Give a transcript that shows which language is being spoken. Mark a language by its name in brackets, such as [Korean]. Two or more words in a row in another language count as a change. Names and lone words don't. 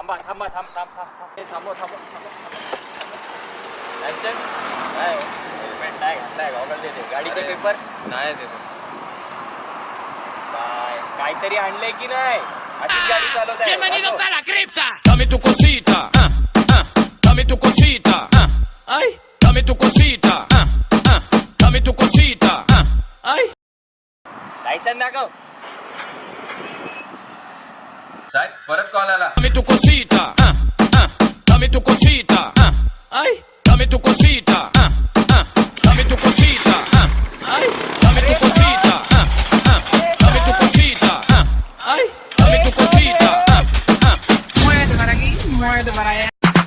[Marathi] थांबा थांब थांब थांब थांब हे थांबव थांबव लायसन नाही हेल्मेट नाही घातलाय गॉगल देते गाडीचे पेपर नाही देतो काय काहीतरी आणलंय की नाही अशी गाडी चालवत आहे [Spanish] Bienvenidos a la cripta. Dame tu cosita, dame tu cosita, ay, dame tu cosita, dame tu cosita, ay. [Marathi] लायसन दाखव साहेब परत कॉल आला. [Spanish] Dame tu cosita, dame tu cosita, ay, dame tu cosita, dame tu cosita, ay, dame tu cosita, dame tu cosita, ay, dame tu cosita. Muévete para aquí, muévete para allá.